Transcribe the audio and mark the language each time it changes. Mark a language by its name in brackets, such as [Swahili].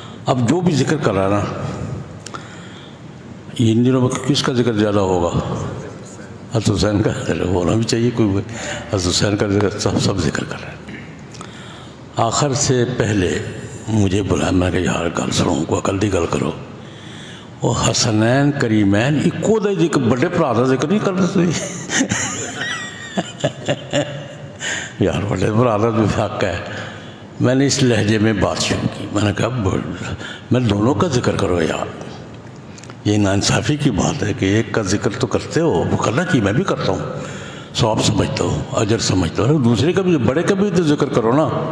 [Urdu] اب جو بھی ذکر کر رہا ہے نا, ان دنوں میں کس کا ذکر زیادہ ہوگا, حضرت حسین کا. ہونا بھی چاہیے, کوئی حضرت حسین کا ذکر سب ذکر کر رہے ہیں. آخر سے پہلے مجھے بلایا, [Punjabi] میں کہ یار گل سنو, کو عقل دی گل کرو. وہ حسنین کریمین اکو دا ذکر, بڑے بھرا دا ذکر نہیں کرتے یار, بڑے بھرا دا بھی حق ہے. [Urdu] میں نے اس لہجے میں بات شروع کی, میں نے کہا میں دونوں کا ذکر کرو یار, یہ ناانصافی کی بات ہے کہ ایک کا ذکر تو کرتے ہو, وہ کرنا چاہیے, میں بھی کرتا ہوں, ثواب سمجھتا ہوں, اجر سمجھتا ہوں, دوسرے کا بھی, بڑے کا بھی تو ذکر کرو نا.